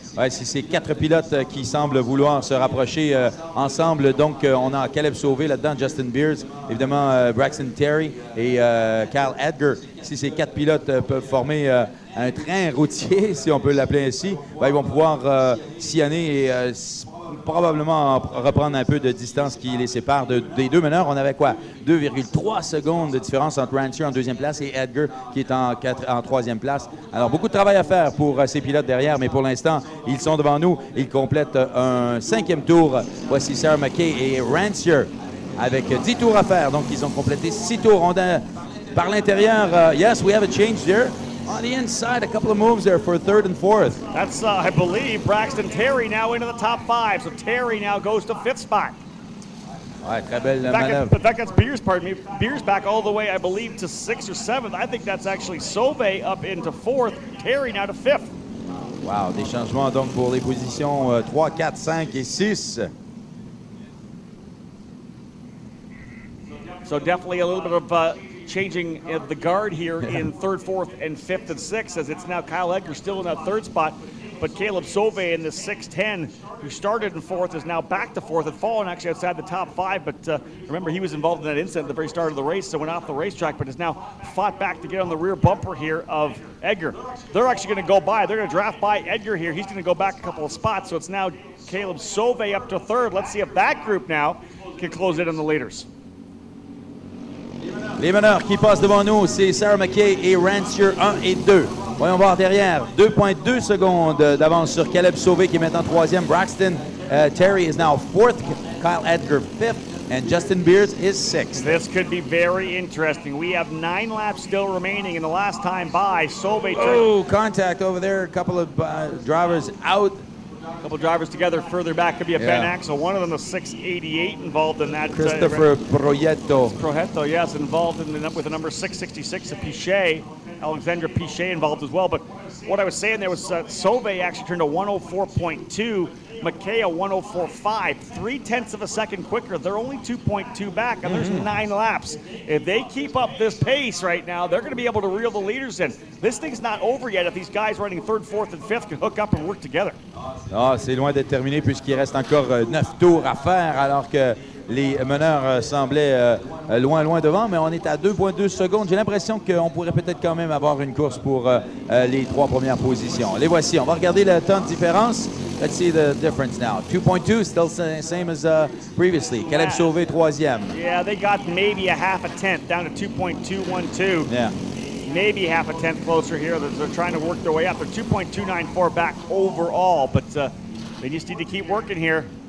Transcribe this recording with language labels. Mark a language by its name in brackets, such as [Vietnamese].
[French] Ouais, c'est ces 4 pilotes qui semblent vouloir se rapprocher ensemble. Donc, on a Caleb Sauvé là-dedans, Justin Beers, évidemment Braxton Terry et Kyle Edgar. Si ces 4 pilotes peuvent former un train routier, si on peut l'appeler ainsi, ben, ils vont pouvoir sillonner et probablement reprendre un peu de distance qui les sépare des deux meneurs. On avait quoi? 2,3 secondes de différence entre Rancier en 2e place et Edgar qui est en 3e place. Alors, beaucoup de travail à faire pour ces pilotes derrière, mais pour l'instant, ils sont devant nous. Ils complètent un 5e tour. Voici Sarah McKay et Rancier avec 10 tours à faire. Donc, ils ont complété 6 tours. On a, par l'intérieur, [English] yes, we have a change there. On the inside, a couple of moves there for 3rd and 4th. That's, I believe, Braxton Terry now into the top 5. So Terry now goes to 5th spot. [French] Ouais, très belle [English] In [French] manœuvre. [English] fact, that's Beers, pardon me. Beers back all the way, I believe, to 6th or 7th. I think that's actually Sauvé up into 4th. Terry now to 5th. [French] Wow, des changements donc pour les positions 3, 4, 5 et 6. [English] So definitely a little bit of changing the guard here in 3rd, 4th, and 5th and 6th, as it's now Kyle Edgar still in that 3rd spot. But Caleb Sauvé in the 6'10", who started in 4th, is now back to 4th, had fallen actually outside the top 5. But remember, he was involved in that incident at the very start of the race, so went off the racetrack, but has now fought back to get on the rear bumper here of Edgar. They're actually going to go by. They're going to draft by Edgar here. He's going to go back a couple of spots, so it's now Caleb Sauvé up to 3rd. Let's see if that group now can close in on the leaders. [French] Les meneurs qui passent devant nous, c'est Sarah McKay et Rancier 1 et 2. Voyons voir derrière, 2,2 secondes d'avance sur Caleb Sauvé qui est maintenant 3e. [English] Braxton Terry is now 4th, Kyle Edgar 5th, and Justin Beers is 6th. This could be very interesting. We have 9 laps still remaining in the last time by. Sauvé. Oh, contact over there. A couple of drivers out. A couple drivers together further back could be a Ben Axel. One of them, the 688, involved in that. Christopher Proietto. Proietto, yes, involved in with the number 666 of Pichet. Alexandra Pichet involved as well. But what I was saying there was Sauvé actually turned a 104.2, McKay a 104.5, 0.3 of a second quicker. They're only 2.2 back, and there's 9 laps. If they keep up this pace right now, they're going to be able to reel the leaders in. This thing's not over yet if these guys running 3rd, 4th, and 5th can hook up and work together. [French] Ah, c'est loin d'être terminé puisqu'il reste encore 9 tours à faire alors que les meneurs semblaient loin devant, mais on est à 2,2 secondes. J'ai l'impression qu'on pourrait peut-être quand même avoir une course pour les 3 premières positions. Les voici. On va regarder le temps de différence. [English] Let's see the difference now. 2.2, still same as previously. [French] Caleb Sauvé, 3e. [English] Yeah, they got maybe a half a tenth, down to 2.212. Yeah. Maybe half a tenth closer here. They're trying to work their way up. They're 2.294 back overall, but they just need to keep working here.